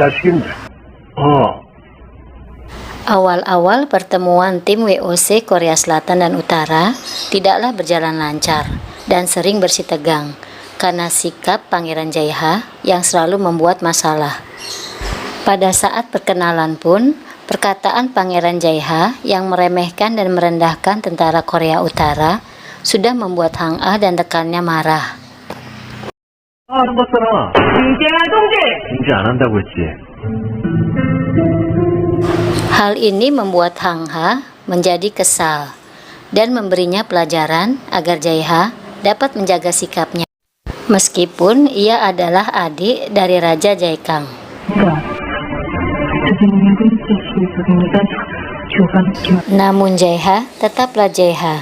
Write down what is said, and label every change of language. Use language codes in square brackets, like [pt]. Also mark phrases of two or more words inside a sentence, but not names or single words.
[id] Awal-awal pertemuan tim WOC Korea Selatan dan Utara tidaklah berjalan lancar dan sering bersitegang karena sikap Pangeran Jae-ha yang selalu membuat masalah. Pada saat perkenalan pun, perkataan Pangeran Jae-ha yang meremehkan dan merendahkan tentara Korea Utara sudah membuat Hang-ah dan rekannya marah. [ko] 알아봤잖아. 인지 안 한다고 했지. [id] Hal ini membuat Hang-ha menjadi kesal dan memberinya pelajaran agar Jae-ha dapat menjaga sikapnya. Meskipun ia adalah adik dari Raja Jae-kyang. Namun Jae-ha tetaplah Jae-ha.